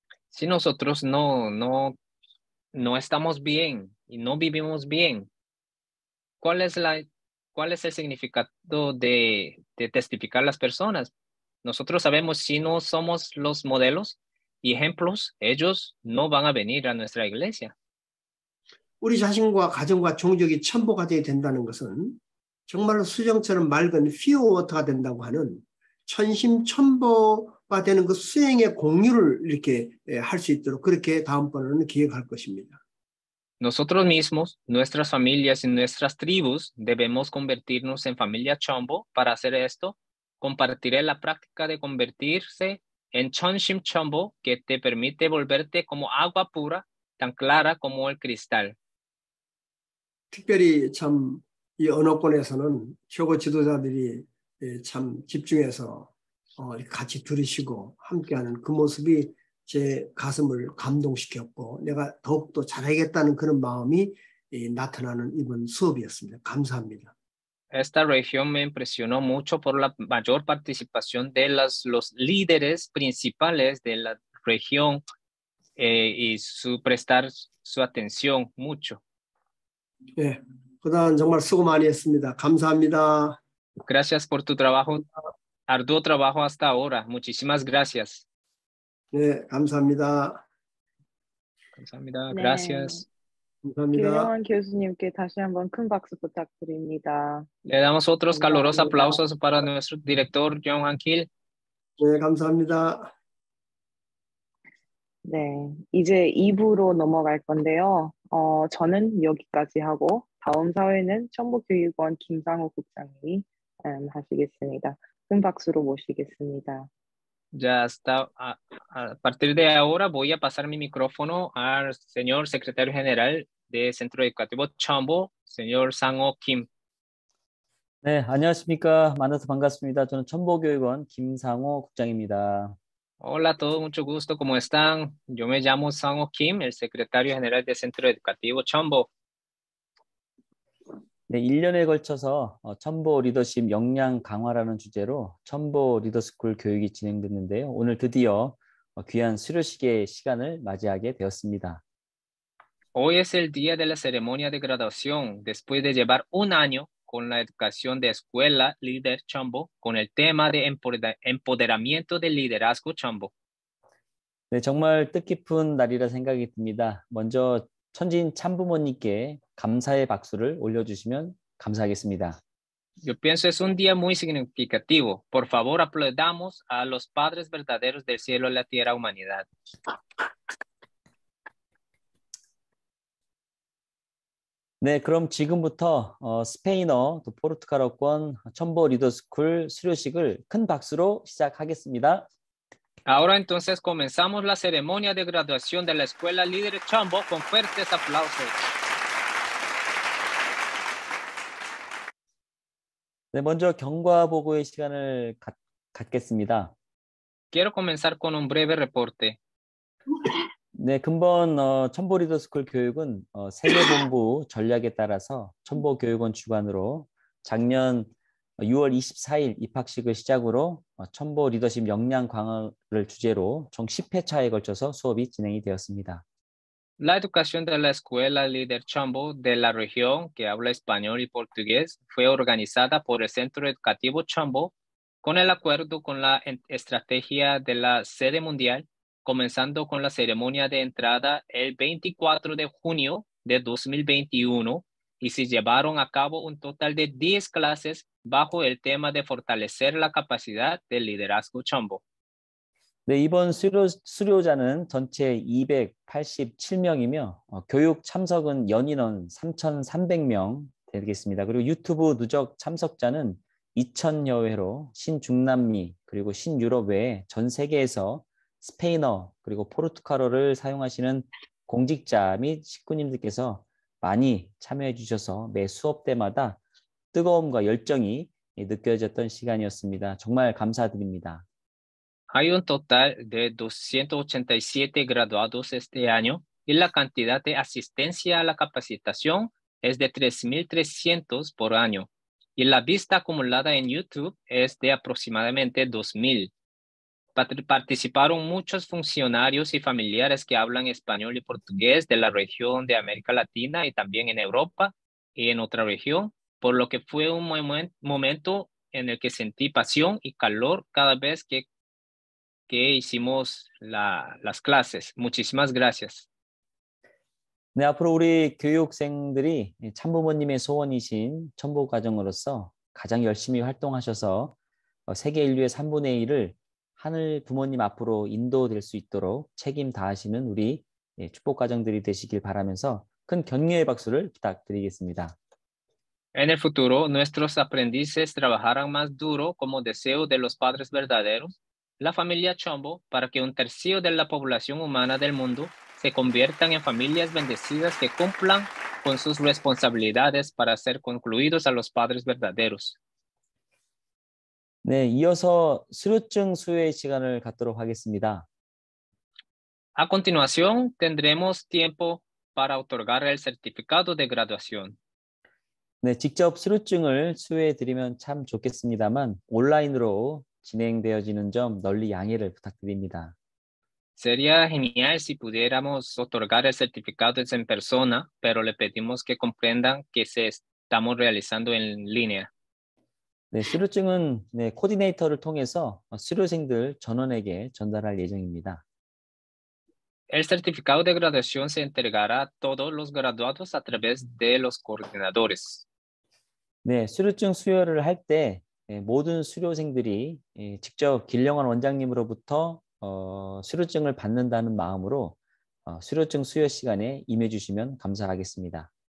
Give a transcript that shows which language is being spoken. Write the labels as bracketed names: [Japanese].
[Spanish] Si nosotros no estamos bien y no vivimos bien, ¿cuál es el significado de testificar a las personas? Nosotros sabemos si no somos los modelos y ejemplos, ellos no van a venir a nuestra iglesia. [Korean] 우리 자신과 가정과 종족이 천보가 되어야 된다는 것은 정말로 수정처럼 맑은 피어워터가 된다고 하는 천심천보가 되는 그 수행의 공유를 이렇게 할 수 있도록 그렇게 다음번에는 기획할 것입니다. [Spanish] Nosotros mismos, nuestras familias y nuestras tribus debemos convertirnos en familia Chombo. Para hacer esto, compartiré la práctica de convertirse en Chonshim Chombo que te permite volverte como agua pura, tan clara como el cristal. [Korean] 특별히 참 이 언어권에서는 최고 지도자들이 참 집중해서 같이 들으시고 함께하는 그 모습이 제 가슴을 감동시켰고 내가 더욱더 잘하겠다는 그런 마음이 나타나는 이번 수업이었습니다. 감사합니다. [Spanish] Esta región me impresionó mucho por la mayor participación de los líderes principales de la región y su prestar su atención mucho. [Korean] 예, 그동안 정말 수고 많이 했습니다. 감사합니다. [Spanish] Gracias por tu trabajo, arduo trabajo hasta ahora. Muchísimas gracias. [Korean] 네, 감사합니다. 감사합니다. 네. [Spanish] Gracias. [Korean] 감사합니다. 김영환 교수님께 다시 한번 큰 박수 부탁드립니다. [Spanish] Le damos otros calurosos [Korean] 감사합니다. [Spanish] aplausos para nuestro director, John Hankil. [Korean] 네, 감사합니다. 네, 이제 2부로 넘어갈 건데요. 저는 여기까지 하고 다음 사회는 천보교육원 김상호 국장님이 하시겠습니다. 큰 박수로 모시겠습니다. [Spanish] Ya está. A partir de ahora voy a pasar mi micrófono al señor secretario general del Centro Educativo Chombo, señor Sang-ho Kim. [Korean] 네, 안녕하십니까. 만나서 반갑습니다. 저는 천보교육원 김상호 국장입니다. [Spanish] Hola a todos, mucho gusto. ¿Cómo están? Yo me llamo Sang-ho Kim, el secretario general del Centro Educativo Chombo. [Korean] 네, 1년에 걸쳐서 첨보 리더십 역량 강화라는 주제로 첨보 리더스쿨 교육이 진행됐는데요. 오늘 드디어 귀한 수료식의 시간을 맞이하게 되었습니다. [Spanish] Hoy es el día de la ceremonia de graduación, después de llevar un año con la educación de escuela líder Chombo, con el tema de empoderamiento del liderazgo Chombo. [Korean] 네, 정말 뜻깊은 날이라 생각이 듭니다. 먼저 천진 참부모님께 감사의 박수를 올려주시면 감사하겠습니다. [Spanish] Yo pienso es un día muy significativo. Por favor, aplaudamos a los padres verdaderos del cielo y la tierra humanidad. [Korean] 네, 그럼 지금부터 스페인어, 또 포르투갈어권 첨보 리더스쿨 수료식을 큰 박수로 시작하겠습니다. [Spanish] Ahora entonces comenzamos la ceremonia de graduación de la Escuela Líder Chombo con fuertes aplausos. [Korean] 네, 먼저 경과 보고의 시간을 갖겠습니다. [Spanish] Quiero comenzar con un breve reporte. [Korean] 네, 근본 첨보 리더스쿨 교육은 세계본부 전략에 따라서 첨보교육원 주관으로 작년 6월 24일 입학식을 시작으로 첨보 리더십 역량 강화를 주제로 총 10회차에 걸쳐서 수업이 진행이 되었습니다. [Spanish] La educación de la Escuela Líder Chombo de la región que habla español y portugués fue organizada por el Centro Educativo Chombo con el acuerdo con la estrategia de la sede mundial, comenzando con la ceremonia de entrada el 24 de junio de 2021 y se llevaron a cabo un total de 10 clases bajo el tema de fortalecer la capacidad del liderazgo Chombo. [Korean] 네, 이번 수료자는 전체 287명이며 교육 참석은 연인원 3,300명 되겠습니다. 그리고 유튜브 누적 참석자는 2,000여 회로 신중남미 그리고 신유럽 외에 전 세계에서 스페인어 그리고 포르투갈어를 사용하시는 공직자 및 식구님들께서 많이 참여해 주셔서 매 수업 때마다 뜨거움과 열정이 느껴졌던 시간이었습니다. 정말 감사드립니다. [Spanish] Hay un total de 287 graduados este año y la cantidad de asistencia a la capacitación es de 3.300 por año y la vista acumulada en YouTube es de aproximadamente 2.000. Participaron muchos funcionarios y familiares que hablan español y portugués de la región de América Latina y también en Europa y en otra región, por lo que fue un momento en el que sentí pasión y calor cada vez que hicimos las clases. Muchísimas gracias. [Korean] 네, 앞으로 우리 교육생들이 참부모님의 소원이신 첨보과정으로서 가장 열심히 활동하셔서 세계 인류의 3분의 1을 하늘 부모님 앞으로 인도될 수 있도록 책임 다하시는 우리 축복가정들이 되시길 바라면서 큰 격려의 박수를 부탁드리겠습니다. [Spanish] En el futuro, nuestros aprendices trabajarán más duro como deseo de los padres verdaderos, la familia Chombo, para que un tercio de la población humana del mundo se conviertan en familias bendecidas que cumplan con sus responsabilidades para ser concluidos a los padres verdaderos. [Korean] 네, 이어서 수료증 수여의 시간을 갖도록 하겠습니다. [Spanish] A continuación, tendremos tiempo para otorgar el certificado de graduación. [Korean] 네, 직접 수료증을 수여해 드리면 참 좋겠습니다만 온라인으로 진행되어지는 점 널리 양해를 부탁드립니다. [Spanish] Sería genial si pudiéramos otorgar el certificado en persona, pero le pedimos que comprendan que se estamos realizando en línea. [Korean] 네, 수료증은 코디네이터를 통해서 수료생들 전원에게 전달할 예정입니다. [Spanish] El certificado de graduación se entregará a todos los graduados a través de los coordinadores. [Korean] 네, 수료증 수여를 할 때 모든 수료생들이 직접 길영환 원장님으로부터 수료증을 받는다는 마음으로 수료증 수여 시간에 임해 주시면 감사하겠습니다.